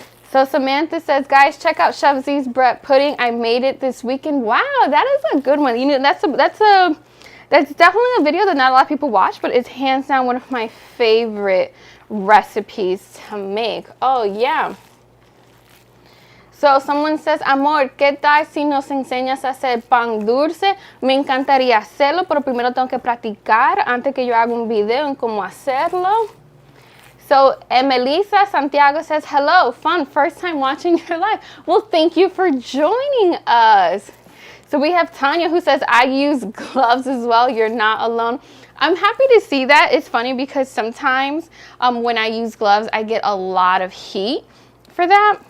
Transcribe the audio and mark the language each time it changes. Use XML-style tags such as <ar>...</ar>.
<en>So Samantha says, guys, check out Chef Z's bread pudding. I made it this weekend. Wow, that is a good one. You know, that's definitely a video that not a lot of people watch, but it's hands down one of my favorite recipes to make. Oh yeah. So someone says,</en> <es>amor, ¿qué tal si nos enseñas a hacer pan dulce? Me encantaría hacerlo, pero primero tengo que practicar antes que yo haga un video en cómo hacerlo.</es> <en>So Melissa Santiago says, hello, fun, first time watching your live. Well, thank you for joining us. So we have Tanya who says, I use gloves as well. You're not alone. I'm happy to see that. It's funny because sometimes when I use gloves, I get a lot of heat for that.</en>